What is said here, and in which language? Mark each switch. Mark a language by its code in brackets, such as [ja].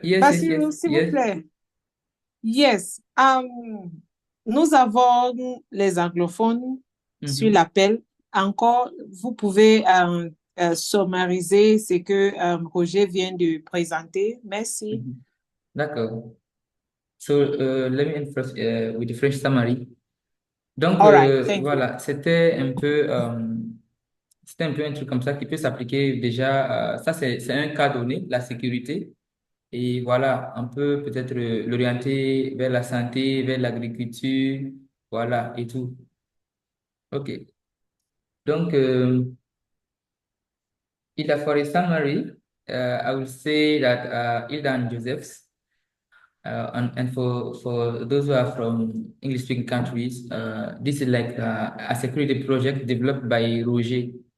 [en] yes, [fr] s'il vous [en] yes. [fr] plaît. [en] Yes. [fr] Nous avons les anglophones sur Mhm, l'appel. Encore, vous pouvez summariser ce que Roger vient de présenter. Merci. mhm. D'accord. [en] So, let me end first with the French summary. [fr] Donc, [en] All right, thank you. [fr] voilà, c'était un peu un truc comme ça qui peut s'appliquer déjà. Ça, c'est un cas donné, la sécurité. Et voilà, on peut peut-être l'orienter vers la santé, vers l'agriculture, voilà, et tout. [en] OK. Donc, in the for a summary, I will say that Hilda and Joseph's, and for those who are from English-speaking countries, this is like a security project developed by Roger.